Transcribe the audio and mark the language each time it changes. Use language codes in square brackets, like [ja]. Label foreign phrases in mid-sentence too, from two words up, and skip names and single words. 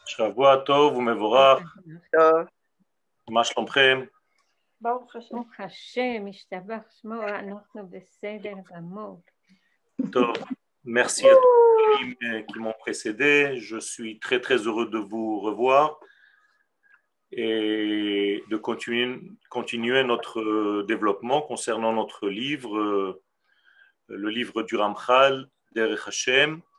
[he] שבוע טוב ומבורך, טוב. מה שלומכם? ברוך השם. ברוך השם, השתבח שמו, אנחנו בסדר גמור. Tov. [fr] Merci à tous qui m'ont précédé. Je suis très très heureux de vous revoir et de continuer notre développement concernant notre livre, le livre du Ramchal, Derech Hashem.